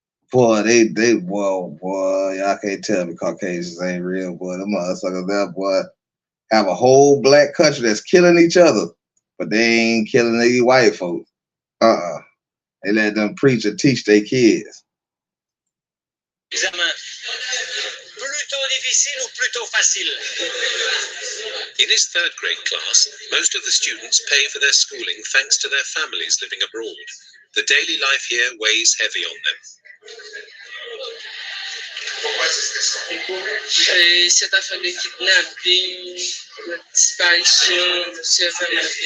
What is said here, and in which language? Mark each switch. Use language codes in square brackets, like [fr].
[en] Boy, boy, y'all can't tell me Caucasians ain't real, boy. Them motherfuckers there, boy, have a whole black country that's killing each other, but they ain't killing these white folks. They let them preach and teach their kids. [fr] examen? Plutôt difficile ou plutôt facile? [en] In his 3rd grade class, most of the students pay for their schooling thanks to their families living abroad. The daily life here weighs heavy on them. [fr] Et cette affaire de kidnapping, de disparition, cette affaire de...